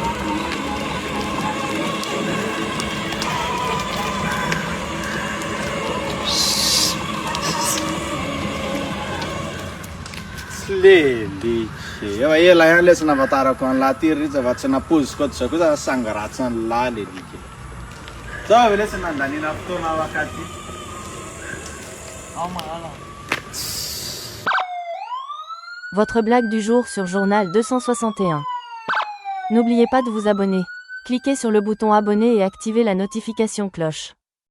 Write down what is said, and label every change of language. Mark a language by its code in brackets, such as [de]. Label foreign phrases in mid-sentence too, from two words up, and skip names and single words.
[mg] leliky efa ela ihany le tsy nahafantarako an'la ty ritsy fa tsy napoziko ato zao kosa sangaratsy an'la leliky zao ve le tsy nandanina fotoana wakaty [fr] Votre blague du jour sur Journal 261. N'oubliez pas de vous abonner. Cliquez sur le bouton abonner et activez la notification cloche.